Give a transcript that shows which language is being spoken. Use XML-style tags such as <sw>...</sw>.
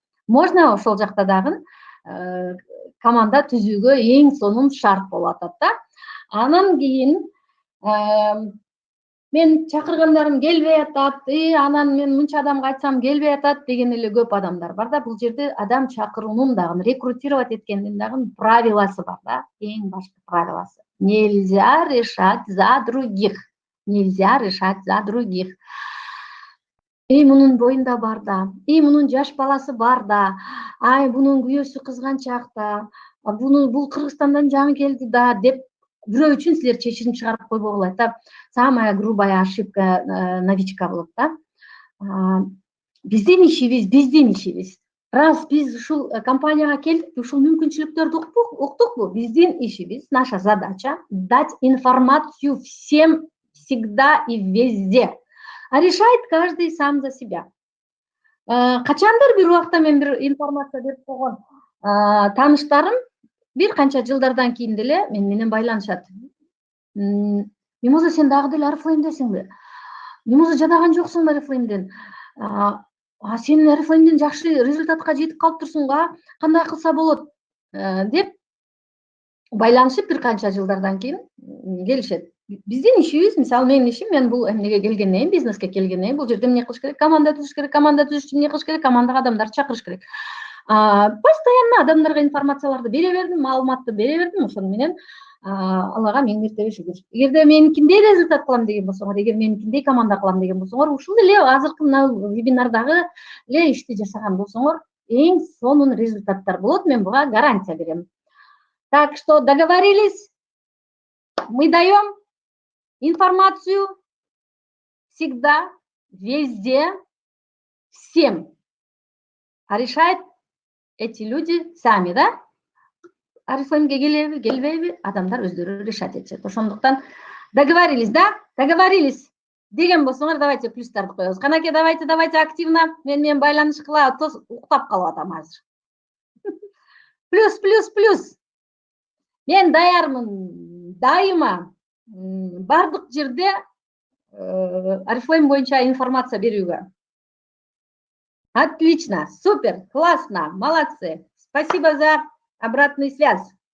<ky>Можно ошол жакта дагы команда түзүүгө эң сонун шарт болуп атат да. Анан кийин мен чакыргандарым келбей атат, анан мен мынча адамга айтсам келбей атат деген эле көп адамдар бар да. Бул жерде адам чакыруунун дагы, рекрутировать эткендин дагы правиласы бар да. Эң башкы правиласы.</ky> <ru>Нельзя решать за других. Нельзя решать за других.</ru> <ky>Мунун боюнда бар да, мунун жаш баласы бар да, бунун күйөөсү кызганчак да, бул Кыргызстандан жаңы келди да деп бирөө үчүн силер чечим чыгарып койбогула.</ky> <ru>Это самая грубая ошибка новичка</ru> <ky>болот да. Биздин ишибиз. Раз биз ушул компанияга келдик, ушул мүмкүнчүлүктөрдү уктукпу? Биздин ишибиз,</ky> <ru>наша задача дать информацию всем, всегда и везде. А решает каждый сам за себя.</ru> <ky>Качандыр бир убакта мен бир информация берип койгон тааныштарым бир канча жылдардан кийин деле мен менен байланышат. Мимоза, сен дагы деле Oriflamedесиңби? Мимоза, жадаган жоксуңбу Oriflameден? Сен Oriflameден жакшы результатка жетип калыптырсың го, кандай кылса болот деп байланышып бир канча жылдардан кийин келишет. Биздин ишибиз, мисалы менин ишим, мен бул эмнеге келгенден кийин, бизнеске келгенден кийин бул жерде эмне кылыш керек? Команда түзүш керек. Команда түзүш үчүн эмне кылыш керек? Командага адамдарды чакырыш керек. Постоянно адамдарга информацияларды бере бердим, маалыматты бере бердим. Ошону менен Аллага миң мертебе шүгүр. Эгерде меникиндей результат кылам деген болсоңор, эгер меникиндей команда кылам деген болсоңор, ушул эле азыркы мына вебинардагы эле ишти жасаган болсоңор, эң сонун результаттар болот. Мен буга гарантия берем.</ky> <ru>Так что договорились? Мы даем информацию всегда, везде, всем. А решают эти люди сами, да?</ru> <ky>Oriflameге келеби, келбейби, адамдар өздөрү решать этишет. Ошондуктан</ky> <ru>договорились, да? Договорились.</ru> <ky>Деген болсоңор, давайте плюстарды коебуз. Канаке,</ky> <ru>давайте активно.</ru> <ky>Мен байланыш кылабыз. Уктап калып атам азыр.</ky> <ru>Плюс, плюс, плюс.</ru> <ky>Мен даярмын дайыма бардык жерде Oriflame боюнча информация берүүгө.</ky> <ru>Отлично, супер, классно, молодцы. Спасибо за обратную связь.</ru>